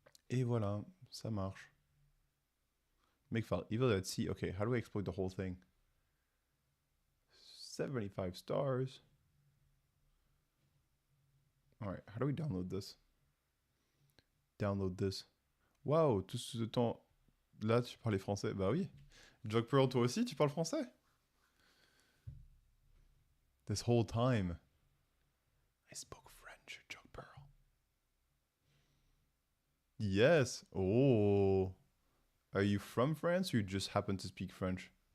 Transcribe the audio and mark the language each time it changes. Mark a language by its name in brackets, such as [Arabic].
[French] Et voilà, ça marche. Makefile evil.c. [English] Okay, how do I exploit the whole thing? 75 stars. All right, how do we download this? [French] Wow, tout ce temps là, tu parlais français. Bah oui. Jog Pearl, toi aussi, tu parles français? [English] This whole time, I spoke French, Jog Pearl. Yes. Oh. Are you from France or you just happen to speak French?